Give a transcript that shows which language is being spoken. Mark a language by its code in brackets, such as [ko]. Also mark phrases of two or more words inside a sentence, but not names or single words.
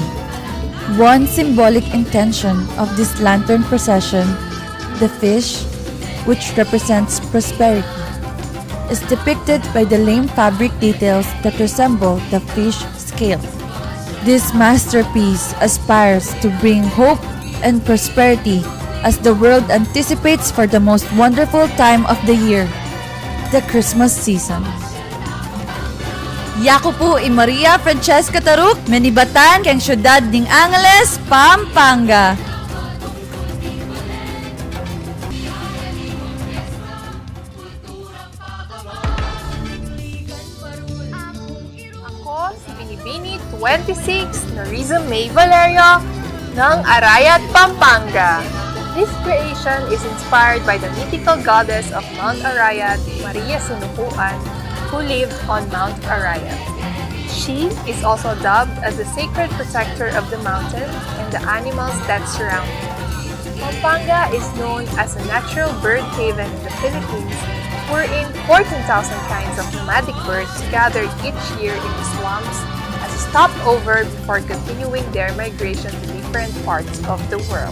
[en] One symbolic intention of this lantern procession, the fish, which represents prosperity, is depicted by the lame fabric details that resemble the fish scale. This masterpiece aspires to bring hope and prosperity as the world anticipates for the most wonderful time of the year, the Christmas season. [pam] Yaku po i Maria Francesca Taruk, menibatan keng syudad ning Angeles, Pampanga. [tl] Ako si Binibini 26, Noriza May Valerio ng Arayat, Pampanga. [en] This creation is inspired by the mythical goddess of Mount Arayat, Maria Sinukuan, who lived on Mount Arayat. She is also dubbed as the sacred protector of the mountain and the animals that surround it. Pampanga is known as a natural bird haven in the Philippines, wherein 14,000 kinds of nomadic birds gather each year in the swamps as a stopover before continuing their migration to different parts of the world.